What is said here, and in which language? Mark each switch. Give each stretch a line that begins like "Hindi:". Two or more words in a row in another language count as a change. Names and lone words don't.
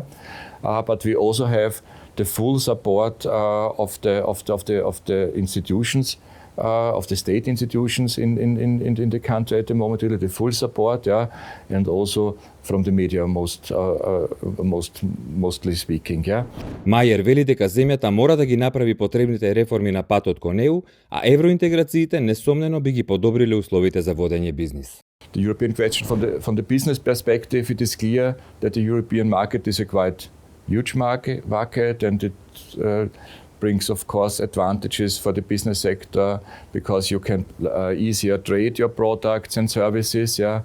English: But we also have the full support of the institutions, of the state institutions in the country at the moment, really the full support, yeah, and also from the media mostly speaking, yeah.
Macedonian: Мајер вели дека земјата мора да ги направи потребните реформи на патот кон ЕУ, а евроинтеграциите несомнено би ги подобриле условите за водење бизнис.
English: The European question from the business perspective, it is clear that the European market is a quite huge market, and it brings, of course, advantages for the business sector, because you can easier trade your products and services, yeah.